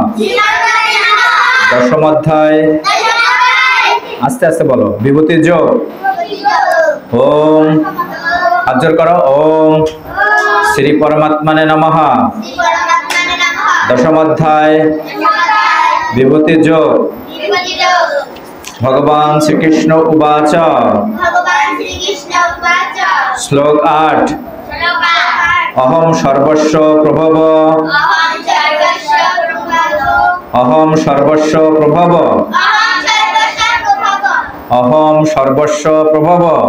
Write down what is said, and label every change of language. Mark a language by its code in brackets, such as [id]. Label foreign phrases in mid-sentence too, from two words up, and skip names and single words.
[bn] দশম অধ্যায় আস্তে আস্তে বলো বিভূতি যোগ। ওম হাত জোর করো। [sa] ওম শ্রী পরমাত্মনে নমঃ। [bn] দশম অধ্যায় বিভূতি যোগ। [sa] ভগবান শ্রীকৃষ্ণ উবাচ। শ্লোক 8 অহম সর্বস্ব প্রভব। অহম সর্বস্ব প্রভব। অহম সর্বস্ব প্রভব।